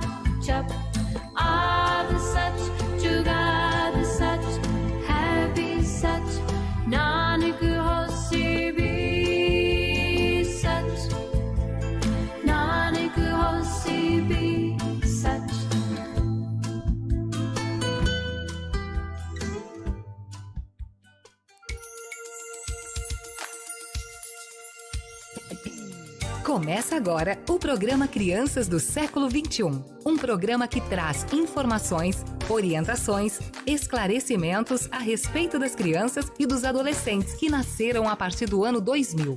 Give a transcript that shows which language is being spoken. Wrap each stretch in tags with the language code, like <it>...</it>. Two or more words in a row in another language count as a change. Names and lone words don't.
<pa>ਜਪ ਆਦਿ ਸਚ ਜੁਗਾਦ ਸਚ ਹੈ ਭੀ ਸਚ, ਨਾਨਕ ਹੋਸੀ ਭੀ ਸਚ, ਨਾਨਕ ਹੋਸੀ ਭੀ ਸਚ।</pa> <pt>Começa agora o programa Crianças do Século XXI. Um programa que traz informações, orientações, esclarecimentos a respeito das crianças e dos adolescentes que nasceram a partir do ano 2000.</pt>